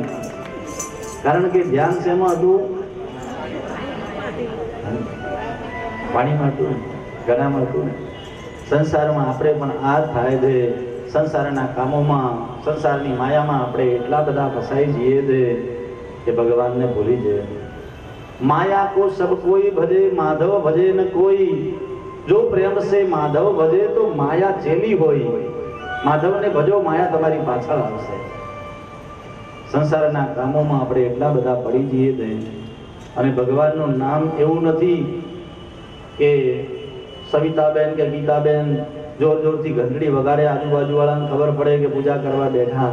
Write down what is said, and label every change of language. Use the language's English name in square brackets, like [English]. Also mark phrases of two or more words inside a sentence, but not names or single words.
[Gujarati] કારણ કે ધ્યાન શેમાં હતું? પાણીમાં હતું, ગળામાં હતું. સંસારમાં આપણે પણ આ થાય છે. સંસારના કામોમાં, સંસારની માયામાં આપણે એટલા બધા ફસાઈ જઈએ છે કે ભગવાનને ભૂલી જઈએ. [Hindi] माया को सब कोई भजे, माधव भजे न कोई. जो प्रेम से माधव भजे तो माया चेली होई. [Gujarati] માધવ ને ભજો, માયા તમારી પાછળ આવશે. સંસારના કામોમાં આપણે એટલા બધા પડી જઈએ છે. અને ભગવાનનું નામ એવું નથી કે સવિતાબેન કે ગીતાબેન જોર જોરથી ઘંટડી વગાડે, આજુબાજુ વાળાને ખબર પડે કે પૂજા કરવા બેઠા.